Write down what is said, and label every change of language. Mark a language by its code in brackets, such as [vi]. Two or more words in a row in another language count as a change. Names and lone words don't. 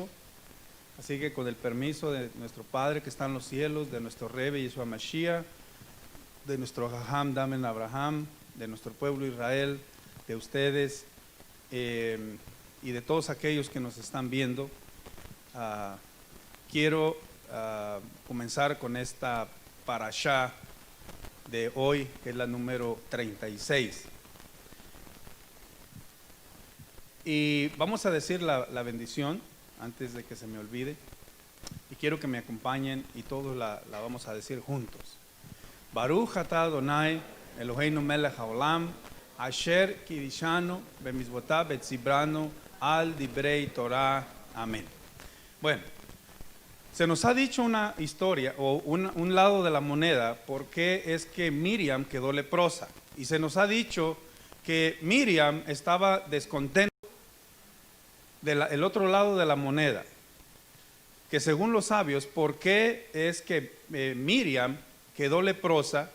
[es] Así que con el permiso de nuestro Padre que está en los cielos, de nuestro Rebbe Yeshua Mashiach, de nuestro Jajam Damen Abraham, de nuestro pueblo Israel, de ustedes y de todos aquellos que nos están viendo, quiero comenzar con esta parashá de hoy, que es la número 36. Y vamos a decir la bendición antes de que se me olvide, y quiero que me acompañen y todos la vamos a decir juntos. [he] ברוך אתה אדוני אלוהינו מלך העולם אשר קדשנו במצוותיו וצוונו על דברי תורה. [es] Amén. Bueno, se nos ha dicho una historia o un lado de la moneda por qué es que Miriam quedó leprosa, y se nos ha dicho que Miriam estaba descontenta del otro lado de la moneda, que según los sabios, ¿por qué es que Miriam quedó leprosa?